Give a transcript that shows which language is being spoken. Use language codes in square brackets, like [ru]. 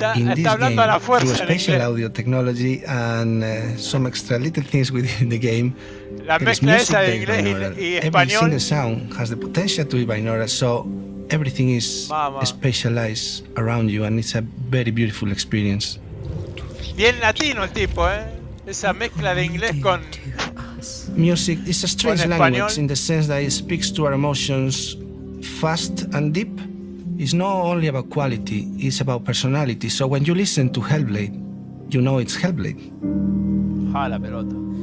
[en] In this game, through spatial audio technology and some extra little things within the game, there is music that is binaural. Every single sound has the potential to be binaural, so everything is spatialized around you, and it's a very beautiful experience. [es] Bien latino el tipo, esa mezcla de inglés con... [en] Music is a strange language in the sense that it speaks to our emotions fast and deep. It's not only about quality, it's about personality. So when you listen to Hellblade, you know it's Hellblade. [es] La pelota.